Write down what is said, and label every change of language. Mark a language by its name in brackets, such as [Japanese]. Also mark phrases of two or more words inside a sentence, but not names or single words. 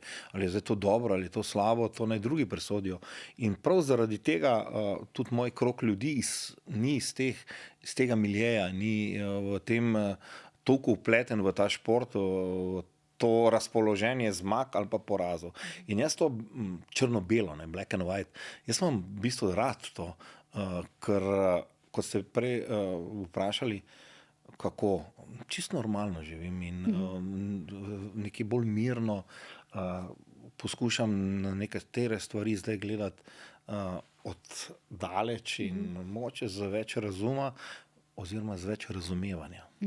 [Slovenian] Ali je zdaj to dobro, ali je to slabo, to naj drugi presodijo. In prav zaradi tega tudi moj krog ljudi ni iz tega miljeja, ni v tem toliko vpleten v ta šport, to razpoloženje zmag ali pa porazov. In jaz to črno-belo, ne, [English] black and white, [Slovenian] jaz imam v bistvu rad to, ker, kot ste prej vprašali, kako čisto normalno živim in nekaj bolj mirno poskušam na nekatere stvari zdaj gledati od daleč in mogoče z več razuma oziroma z več razumevanja.